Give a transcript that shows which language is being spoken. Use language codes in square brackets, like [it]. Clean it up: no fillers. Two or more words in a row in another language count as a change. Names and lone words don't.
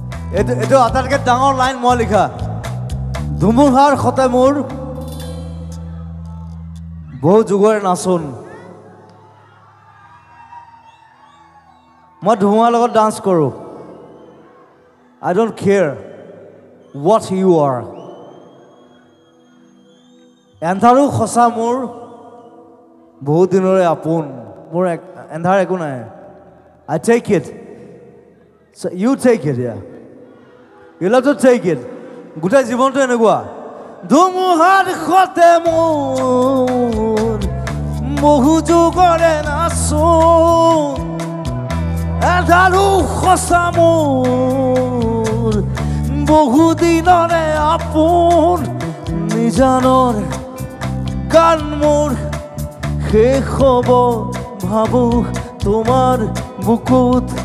[as] এইটো আটাইতকৈ ডাঙৰ লাইন মই লিখা ধুমুহাৰ সতে মোৰ বহু যুগৰে নাচোন মই ধুমুহাৰ লগত ডান্স কৰোঁ [en] I don't care what you are [as] এন্ধাৰো সঁচা মোৰ বহু দিনৰে আপোন মোৰ এন্ধাৰ একো নাই I [en] take it so you take it yeah you have to take it [as] গোটেই জীৱনটো এনেকুৱা ধুমুহাৰ সতে মোৰ বহু যুগৰে নাচোন এন্ধাৰো সঁচা মোৰ বহু দিনৰে আপোন নিজানৰ গান মোৰ শেষ হ'ব ভাবো তোমাৰ বুকুত